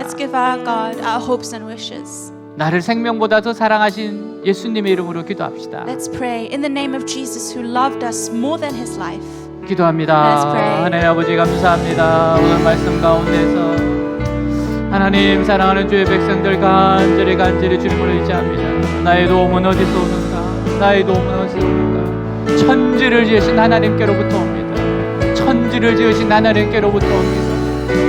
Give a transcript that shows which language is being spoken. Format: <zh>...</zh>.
<en>Let's give our God our hopes and wishes.</en> <ko>나를 생명보다 더 사랑하신 예수님의 이름으로 기도합시다.</ko> <en>Let's pray in the name of Jesus who loved us more than his life.</en> <ko>기도합니다.</ko> <en>Let's pray.</en> <ko>하나님 아버지 감사합니다. 오늘 말씀 가운데서 하나님 사랑하는 주의 백성들 간절히 주님을 의지합니다. 나의 도움은 어디서 오는가? 나의 도움은 어디서 오는가? 천지를 지으신 하나님께로부터 옵니다. 천지를 지으신 하나님께로부터 옵니다.</ko>